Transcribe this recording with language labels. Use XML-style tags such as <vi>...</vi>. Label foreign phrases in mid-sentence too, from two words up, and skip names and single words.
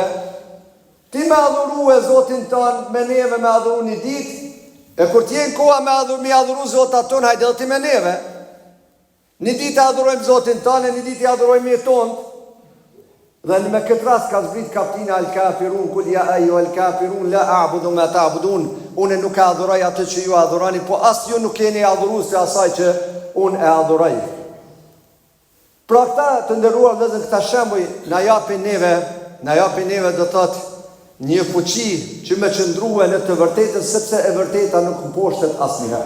<sq>Ti me adhuru e Zotin ton, me neve me adhuru një ditë, e kur t'jen koha me adhuru Zotat ton, hajde dhe ti me neve. Një ditë adhurojmë Zotin ton, e një ditë adhurojmë i ton. Dhe me këtë rast ka zbrit kaptina al-kafirun,</sq> <ar>قل يا أيها الكافرون لا أعبد ما تعبدون.</ar> <sq>Unë nuk e adhuroj atë që ju adhurani, po as ju nuk keni adhuru se asaj që unë e adhuroj. Pra këta të ndëruar dhe këta shembuj na japin neve do thotë një fuqi që me qëndruhe në të vërtetën, sepse e vërteta nuk mposhtet asnjëherë.</sq>